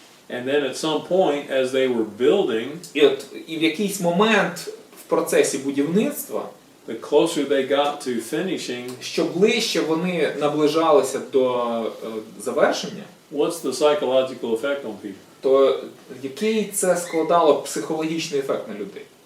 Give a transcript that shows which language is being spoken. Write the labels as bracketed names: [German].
[English] And then at some point, as they were building, [Ukrainian] І в якийсь момент в процесі будівництва, [English] the closer they got to finishing, [Ukrainian] що ближче вони наближалися до завершення, [English] what's the psychological effect on people? [Ukrainian] то який це складало психологічний ефект на людей?